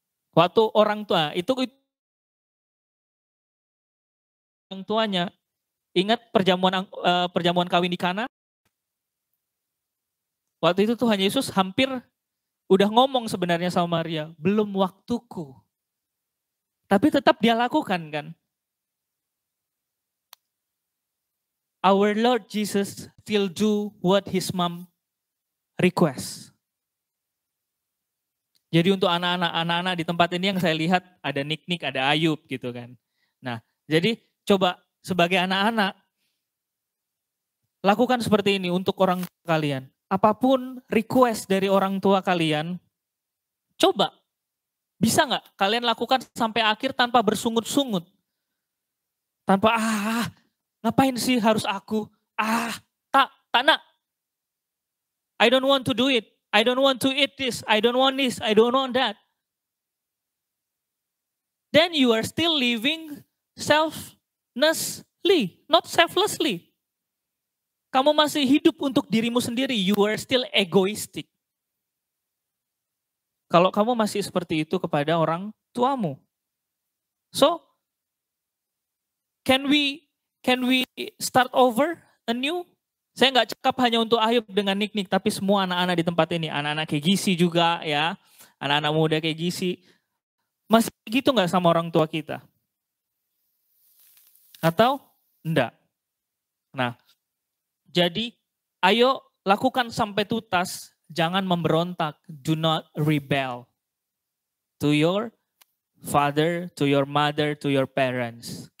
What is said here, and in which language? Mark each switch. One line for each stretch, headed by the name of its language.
Indonesian: Waktu orang tua, itu orang tuanya, ingat perjamuan kawin di Kana? Waktu itu Tuhan Yesus hampir udah ngomong sebenarnya sama Maria, belum waktuku. Tapi tetap dia lakukan kan?
English: Our Lord Jesus still do what his mom request.
Indonesian: Jadi untuk anak-anak di tempat ini yang saya lihat ada Nik, ada Ayub gitu kan. Nah, jadi coba sebagai anak-anak lakukan seperti ini untuk orang tua kalian. Apapun request dari orang tua kalian, coba. Bisa nggak kalian lakukan sampai akhir tanpa bersungut-sungut? Tanpa ngapain sih harus aku? Tak nak.
English: I don't want to do it. I don't want to eat this. I don't want this. I don't want that. Then you are still living selflessly, not selflessly.
Indonesian: Kamu masih hidup untuk dirimu sendiri.
English: You are still egoistic.
Indonesian: Kalau kamu masih seperti itu kepada orang tuamu.
English: So, can we start over anew?
Indonesian: Saya nggak cakap hanya untuk Ayub dengan Nik, tapi semua anak-anak di tempat ini. Anak-anak kayak Gisi juga ya. Anak-anak muda kayak Gisi. Masih gitu nggak sama orang tua kita? Atau enggak? Nah, jadi ayo lakukan sampai tuntas. Jangan memberontak.
English: Do not rebel. To your father, to your mother, to your parents.